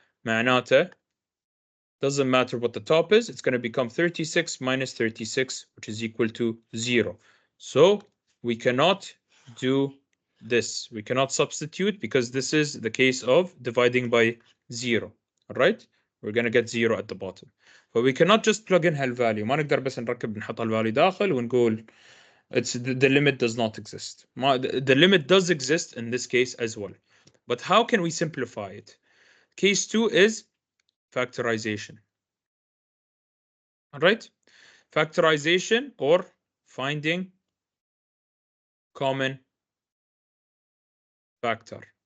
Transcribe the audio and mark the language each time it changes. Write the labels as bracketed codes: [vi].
[ar] معناته [en] doesn't matter what the top is, it's going to become 36 minus 36, which is equal to 0. So we cannot do this. We cannot substitute because this is the case of dividing by 0. All right? we're gonna get 0 at the bottom. But we cannot just plug in هالvalue. [ar] ما نقدر بس نركب نحط هالvalue داخل ونقول [en] it's the limit does not exist. The limit does exist in this case as well. But how can we simplify it? Case 2 is factorization. All right? Factorization or finding common factor.